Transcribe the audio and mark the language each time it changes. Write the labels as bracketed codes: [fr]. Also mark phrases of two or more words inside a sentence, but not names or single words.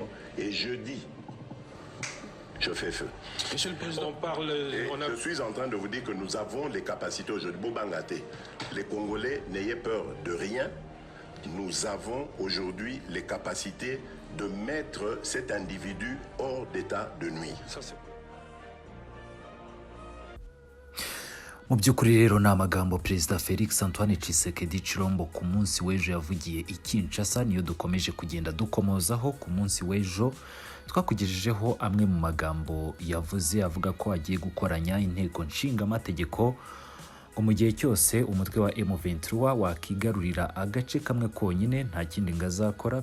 [fr] Et jeudi, je fais feu. Monsieur le Président, je suis en train de vous dire que nous avons les capacités aujourd'hui. Bobangate, les Congolais, n'ayez peur de rien. Nous avons aujourd'hui les capacités de mettre cet individu hors d'état de nuire. [rw] mu by'ukuri rero ni amagambo Perezida Felix Antoine Tshisekedi Tshilombo ku munsi w'ejo yavugiye i Kinshasa, niyo dukomeje kugenda dukomozaho. Ku munsi w'ejo twakugejejeho amwe mu magambo yavuze, avuga ko agiye gukoranya inteko nshingamategeko ngo mu gihe cyose umutwe wa M23 wakigarurira agace kamwe konyine nta kindi ngazakora.